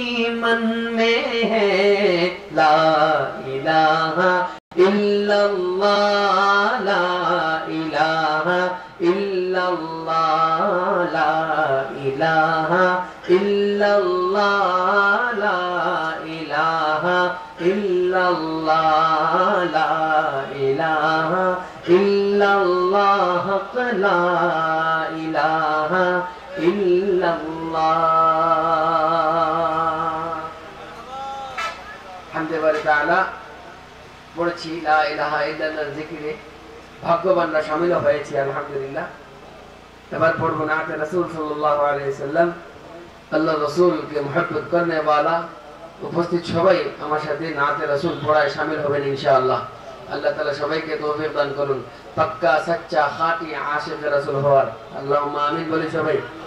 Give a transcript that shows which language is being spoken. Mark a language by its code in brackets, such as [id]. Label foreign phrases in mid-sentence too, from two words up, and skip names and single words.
[ur] من میں ہے [ar] لا الہ الا اللہ لا الہ الا اللہ لا الہ الا اللہ لا الہ الا اللہ لا الہ الا اللہ حق لا الہ الا اللہ [bn] হামদে তাআলা পড়ছি লা ইলাহা ইল্লাল্লাহর জিকিরে ভাগ্যবানরা শামিল হয়েছি আলহামদুলিল্লাহ এবার পড়ব নাতে রাসূল [ar] صلى الله عليه وسلم [bn] আল্লাহ রাসূলকে [ur] محبت کرنے والا [bn] উপস্থিত সবাই আমার সাথে নাতে রাসূল পড়ায় শামিল হবেন ইনশাআল্লাহ আল্লাহ তাআলা সবাইকে তৌফিক দান করুন পাক্কা সচ্চা খাঁটি আশিক রাসূল হওয়ার [ar] اللهم آمين [bn] বলি সবাই